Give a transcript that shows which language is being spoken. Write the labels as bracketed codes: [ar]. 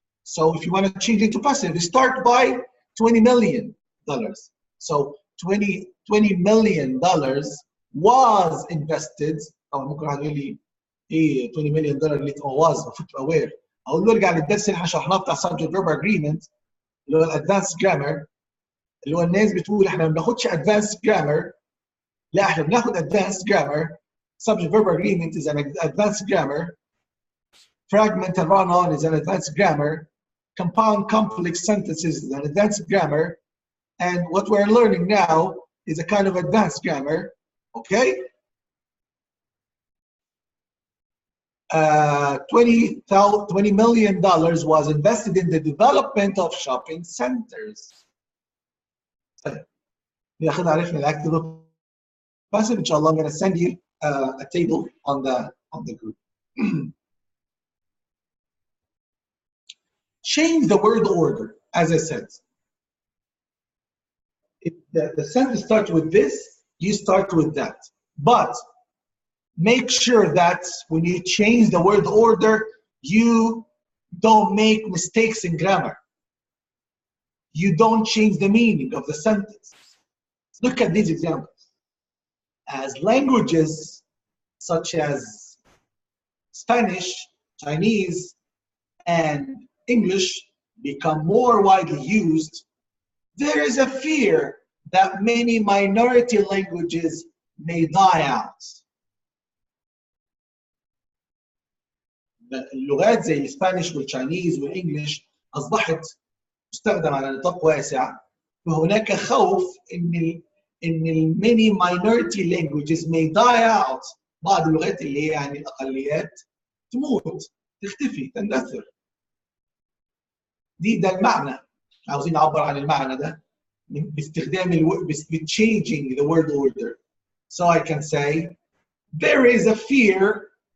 [en] So if you want to change it to passive, you start by $20 million. So $20 million was invested. [ar] أو ممكن واحد يقول لي إيه $20 million اللي was المفروض تبقى aware. أقول له ارجع للدرس اللي احنا شرحناه بتاع subject verb agreement اللي هو الادفانس جرامر، اللي هو الناس بتقول احنا ما بناخدش advanced grammar. لا احنا بناخد [en] advanced grammar. Subject verb agreement is an advanced grammar fragment and run-on is an advanced grammar, compound complex sentences is an advanced grammar, and what we're learning now is a kind of advanced grammar, okay? $20 million was invested in the development of shopping centers. [ar] كده عرفنا الاكتف passive. ان شاء الله [en] I'm going to send you a table on the group. Change the word order, as I said. If the sentence starts with this, you start with that. But make sure that when you change the word order, you don't make mistakes in grammar. You don't change the meaning of the sentence. Look at these examples. As languages such as Spanish, Chinese, and English become more widely used, there is a fear that many minority languages may die out. [ar] اللغات زي الاسبانيش والتشاينيز والانجليش اصبحت تستخدم على نطاق واسع، وهناك خوف ان [en] many minority languages may die out. [ar] بعض اللغات اللي هي يعني الاقليات تموت، تختفي، تندثر. ده المعنى. عاوزين نعبر عن المعنى ده باستخدام changing the word order. [en] So I can say there is a fear.